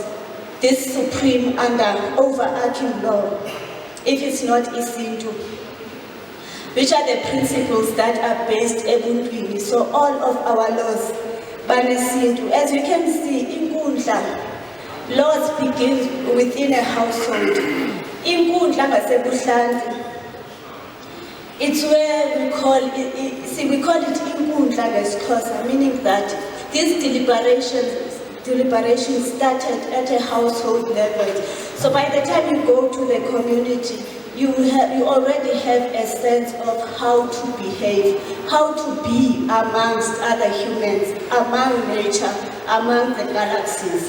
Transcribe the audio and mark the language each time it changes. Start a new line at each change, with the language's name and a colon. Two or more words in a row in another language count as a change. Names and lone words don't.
English: This supreme overarching law, if it's not Isintu, which are the principles that are based ebuntwini. So all of our laws, banesintu. As you can see, inkundla, laws begin within a household.
Xhosa: Inkundla ngasebuhlanti.
English: It's where we call it
Xhosa: inkundla ngesixhosa,
English: meaning that these deliberations started at a household level. So by the time you go to the community, you already have a sense of how to behave, how to be amongst other humans, among nature, among the galaxies.